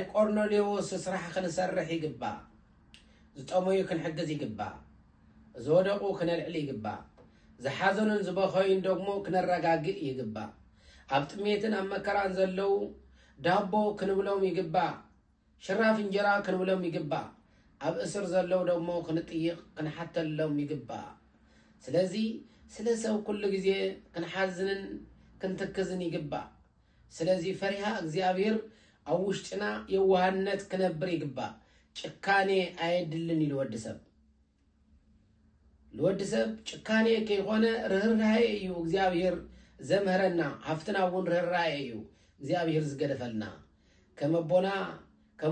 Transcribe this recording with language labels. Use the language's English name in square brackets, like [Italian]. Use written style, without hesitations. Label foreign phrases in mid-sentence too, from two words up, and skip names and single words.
[Tigrinya] ቆርኔሌዎስ ስራሕ ክንሰርሕ ይግባ ዝጠሞዩ ክንሕገዝ ይግባ ዝወደቁ ክነልዕል ይግባ ዝሓዘኑን ዝበኸዩን ደግሞ ክነረጋግእ ይግባ ኣብ ጥሜትን ኣብ መከራን ዘለው ዳቦ ክንብሎም ይግባ ሽራፍ እንጀራ ክንብሎም ይግባ ኣብ እስር ዘለው ደግሞ ክንጥይቅ ክንሓተሎም ይግባ ስለዚህ ስለ ሰብ ኩሉ ግዜ ክንሓዝንን ክንትክዝን ይግባ ስለዚህ ፈሪሃ እግዚአብሔር ኣብ ውሽጥና የዋህነት ክነብር ይግባ ጭካኔ አይድልን ይልወድሰብ ልወድሰብ ጭካኔ ከይኾነ ርህራሄ እዩ እግዚአብሔር ዘምህረና ሃፍትናውን ርህራሄ እዩ እግዚአብሔር ዝገደፈልና ከመቦና ከም